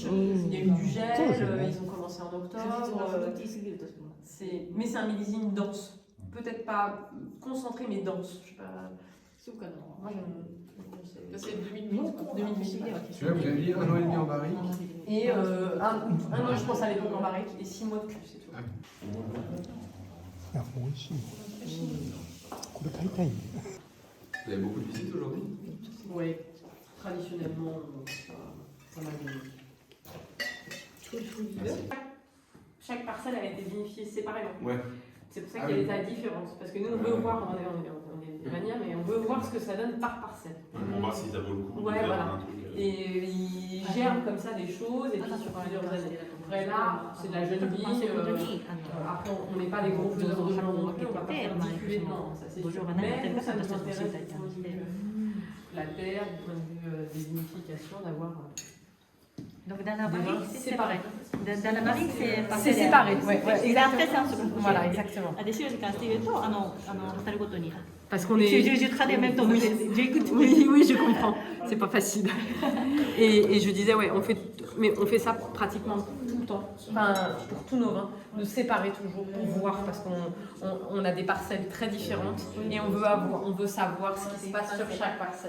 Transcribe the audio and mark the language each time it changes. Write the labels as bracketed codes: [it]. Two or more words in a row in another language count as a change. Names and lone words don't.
[fr] Il y a eu du gel, ils ont commencé en octobre. Mais c'est un millésime dense. Peut-être pas concentré, mais dense. Je sais pas. C'est au Canada. Moi, je- Ça, c'est 2008. 2008. Celui-là, vous avez dit 1 an et demi en barrique. Et un an, je pense, à l'époque en barrique, et 6 mois de cul, c'est tout. [ja] いや美味しいこれ買いたいね [fr] Vous avez beaucoup de visites aujourd'hui? Oui, traditionnellement, ça m'a gagné. Chaque parcelle a été vinifiée séparément. Ouais. C'est pour ça qu'il y a des tas de différences. Parce que nous, on veut voir, on est des manières, mais on veut voir ce que ça donne par parcelle. On va voir si ça vaut le coup. Ouais, de faire voilà. un truc. Et ils germent comme ça des choses, et puis sur plusieurs années. Après là, c'est de la jeune vie. [ja] そういうことに [fr] Après, on n'est pas des gros faiseurs de gens non plus, on va pas faire 10 cuvées, non, ça c'est [ja] 土壌 [fr] sûr. [ja] が何やって [fr] Mais [ja] る [fr] nous, [ja] か [fr] ça [ja] 私 [fr] nous [ja] たちも知り [fr] intéresse [ja] たい [fr] du [ja] と [fr] point [ja] 思っ [fr] de [ja] て [fr] vue de la terre, du point de vue des vinifications, d'avoir. Donc dans la barrique, c'est séparé. Dans la barrique, c'est C'est séparé, ouais, ouais, Et après, c'est un second. Voilà, exactement. [ja] で、塩に関して言うと、語るごとに。 [fr] Parce qu'on est. Je traduis en même temps, donc j'écoute. Oui, oui, je comprends. C'est pas facile. Et je disais, ouais, on fait ça pratiquement tout le temps. Enfin, pour tous nos vins, de séparer toujours pour voir, parce qu'on a des parcelles très différentes et on veut savoir ce qui se passe sur chaque parcelle.